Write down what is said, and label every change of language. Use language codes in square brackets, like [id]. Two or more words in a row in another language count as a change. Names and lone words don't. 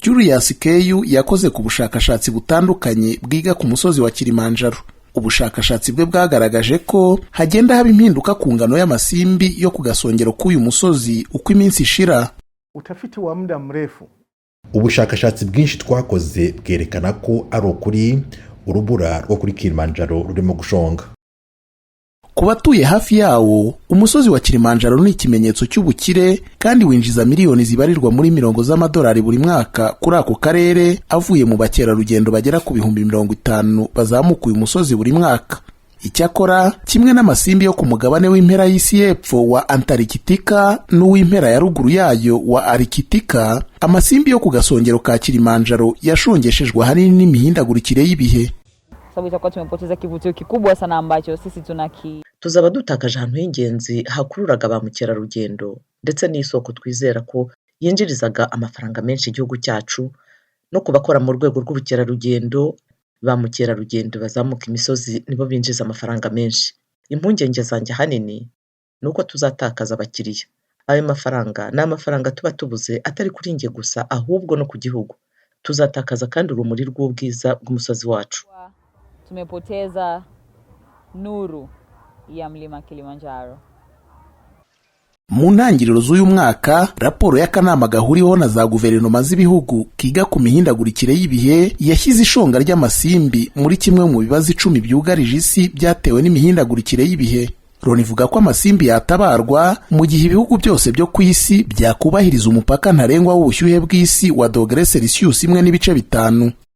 [rw] Julius Keyu yakoze ku bushakashatsi butandukanye bwiga ku musozi wa Kilimanjaro. Ubushakashatsi bwe bwagaragaje ko hagenda haba impinduka ku ngano y'amasimbi yo ku gasongero k'uyu musozi uko iminsi ishira. [sw] Utafiti wa muda mrefu. [rw] Ubushakashatsi bwinshi twakoze bwerekana ko ari ukuri urubura rwo kuri Kilimanjaro rurimo gushonga. Ku batuye hafi yawo, umusozi wa Kilimanjaro ni ikimenyetso cy'ubukire kandi winjiza miliyoni zibarirwa muri mirongo z'amadolari buri mwaka kuri ako karere avuye mu bakerarugendo bagera ku 50,000 bazamuka uyu musozi buri mwaka. Icyakora kimwe n'amasimbi yo ku mugabane w'impera y'isi y'epfo wa Antarctica n'uw'impera ya ruguru yayo wa Arctica, amasimbi yo ku gasongero ka Kilimanjaro yashongeshejwe ahanini n'imihindagurikire y'ibihe. [sw] Sababu itakuwa tumepoteza kivutio kikubwa sana ambacho sisi [rw] tuzaba dutakaje ahantu h'ingenzi hakururaga ba mukerarugendo ndetse n'isoko twizera ko yinjirizaga amafaranga menshi igihugu cyacu, no kubakora mu rwego rw'ubukerarugendo. Ba mukerarugendo bazamuka imisozi nibo binjiza amafaranga menshi. Impungenge zanjye hanini nuko tuzatakaza abakiriya. Ayo mafaranga ni amafaranga tuba tubuze atari kuri nge gusa ahubwo no ku gihugu. Tuzatakaza kandi urumuri rw'ubwiza bw'umusozi wacu. [sw] Tumepoteza nuru ya mlima Kilimanjaro. [rw] Mu ntangiriro z'uyu mwaka, raporo y'akanama gahuriweho na za guverinoma z'ibihugu kiga ku mihindagurikire y'ibihe yashyize ishonga ry'amasimbi muri kimwe mu bibazo 10 byugarije isi byatewe n'imihindagurikire y'ibihe. Loni ivuga ko amasimbi yatabarwa mu gihe ibihugu byose byo ku isi byakubahiriza umupaka ntarengwa w'ubushyuhe bw'isi wa °C 1.5.